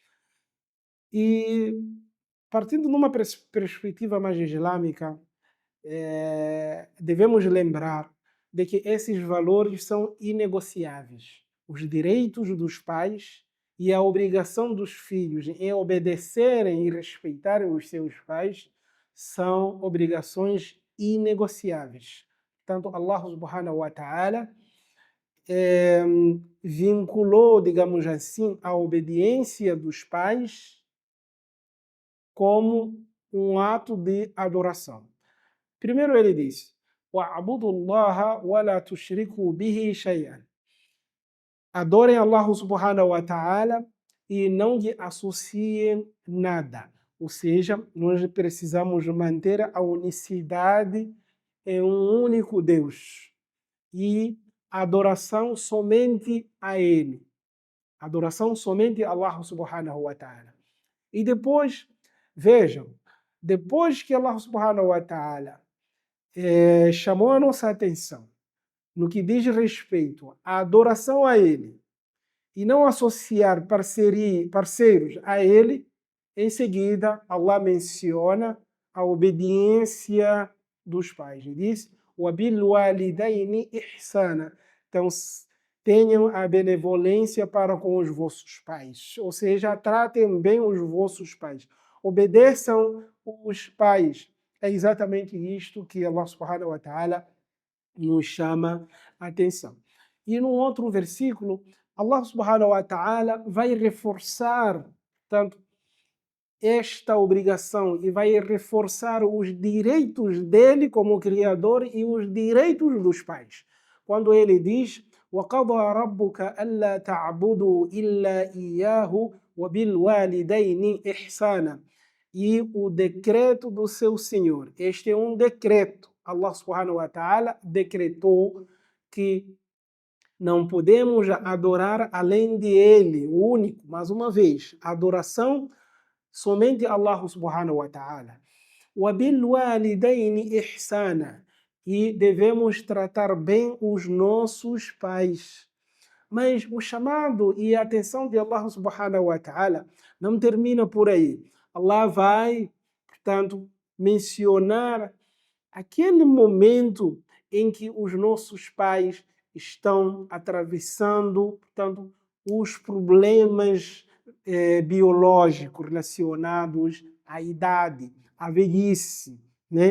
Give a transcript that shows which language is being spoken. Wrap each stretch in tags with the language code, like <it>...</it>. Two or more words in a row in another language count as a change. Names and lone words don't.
<pt>E partindo de uma perspectiva mais islâmica, devemos lembrar de que esses valores são inegociáveis. Os direitos dos pais e a obrigação dos filhos em obedecerem e respeitarem os seus pais são obrigações inegociáveis. Portanto,</pt> <ar>الله سبحانه وتعالى</ar> <pt>eh, vinculou, digamos assim, a obediência dos pais como um ato de adoração. Primeiro ele diz:</pt> <ar>وَاعْبُدُوا اللَّهَ وَلَا تُشْرِكُوا بِهِ شَيْئًا.</ar> <pt>Adorem</pt> <ar>الله سبحانه وتعالى</ar> <pt>e não lhe associem nada. Ou seja, nós precisamos manter a unicidade em um único Deus e adoração somente a Ele. Adoração somente a</pt> <ar>الله سبحانه وتعالى.</ar> <pt>E depois, vejam, depois que</pt> <ar>الله سبحانه وتعالى</ar> <pt>chamou a nossa atenção no que diz respeito à adoração a Ele e não associar parceiros a Ele, em seguida Allah menciona a obediência dos pais. Ele diz:</pt> <ar>وَبِالْوَالِدَيْنِ إِحْسَانًا.</ar> <pt>Então, tenham a benevolência para com os vossos pais, ou seja, tratem bem os vossos pais, obedeçam os pais. É exatamente isto que</pt> <ar>الله سبحانه وتعالى</ar> <pt>nos chama a atenção. E no outro versículo,</pt> <ar>الله سبحانه وتعالى</ar> <pt>vai reforçar, portanto, esta obrigação e vai reforçar os direitos dele como Criador e os direitos dos pais. Quando ele diz:</pt> <ar>وَقَضَى رَبُّكَ أَلَّا تَعْبُدُوا إِلَّا إِيَّاهُ وَبِالْوَالِدَيْنِ إِحْسَانًا.</ar> <pt>E o decreto do seu Senhor. Este é um decreto.</pt> <ar>الله سبحانه وتعالى</ar> <pt>decretou que não podemos adorar além de Ele, o único. Mais uma vez, adoração somente</pt> <ar>الله سبحانه وتعالى. وَبِالْوَالِدَيْنِ إِحْسَانًا.</ar> <pt>E devemos tratar bem os nossos pais. Mas o chamado e a atenção de</pt> <ar>الله سبحانه وتعالى</ar> <pt>não termina por aí. Allah vai, portanto, mencionar aquele momento em que os nossos pais estão atravessando, portanto, os problemas biológicos relacionados à idade, à velhice, né?</pt>